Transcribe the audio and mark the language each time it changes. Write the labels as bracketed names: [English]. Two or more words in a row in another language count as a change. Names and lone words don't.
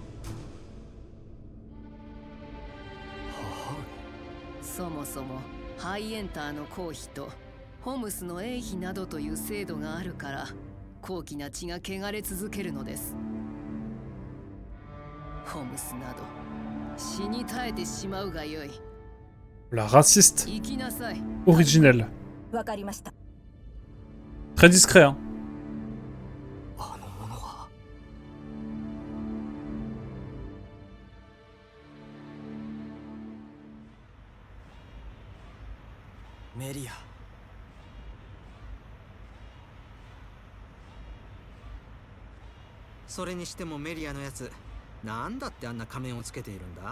[Japanese] そもそもハイエンターの皇妃とホムスの衛妃などという制度があるから高貴な血が汚れ続けるのです。ホムスなど死に絶えてしまうがよい。 [French] La raciste [Japanese] 行きなさい。 [French] originelle. [Japanese] わかりました。 [French] Très discret, hein. [Japanese] あの者はメリア。それにしてもメリアのやつ、なんだってあんな仮面をつけているんだ。